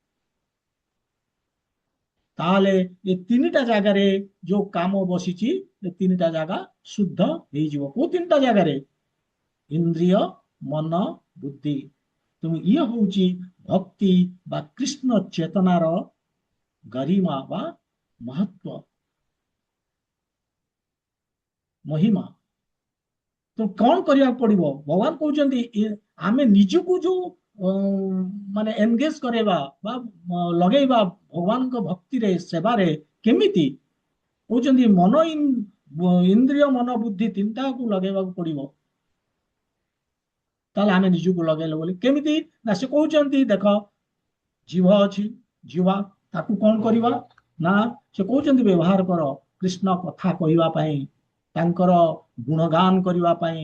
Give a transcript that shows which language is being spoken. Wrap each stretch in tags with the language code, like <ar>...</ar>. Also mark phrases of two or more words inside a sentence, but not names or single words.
<or>ତାହେଲେ ଏ ତିନିଟା ଜାଗାରେ ଯୋଉ କାମ ବସିଛି ଏ ତିନିଟା ଜାଗା ଶୁଦ୍ଧ ହେଇଯିବ। କୋଉ ତିନିଟା ଜାଗାରେ ଇନ୍ଦ୍ରିୟ ମନ ବୁଦ୍ଧି। ତେଣୁ ଇଏ ହଉଛି ଭକ୍ତି ବା କୃଷ୍ଣ ଚେତନାର गरिमा ବା ମହତ୍ତ୍ୱ ମହିମା। ତ କଣ କରିବାକୁ ପଡ଼ିବ ଭଗବାନ କହୁଛନ୍ତି ଆମେ ନିଜକୁ ଯୋଉ ମାନେ ଏଙ୍ଗେଜ କରେଇବା ବା ଲଗେଇବା ଭଗବାନ ଙ୍କ ଭକ୍ତି ରେ ସେବା ରେ କେମିତି କହୁଛନ୍ତି ମନ ଇନ୍ଦ୍ରିୟ ମନ ବୁଦ୍ଧି ତିନିଟା କୁ ଲଗେଇବାକୁ ପଡ଼ିବ। ତାହେଲେ ଆମେ ନିଜକୁ ଲଗେଇଲେ ବୋଲି କେମିତି ନା ସେ କହୁଛନ୍ତି ଦେଖ ଜିଭ ଅଛି ଜିଭ ତାକୁ କଣ କରିବା ନା ସେ କହୁଛନ୍ତି ବ୍ୟବହାର କର କୃଷ୍ଣ କଥା କହିବା ପାଇଁ ତାଙ୍କର ଗୁଣଗାନ କରିବା ପାଇଁ।</or>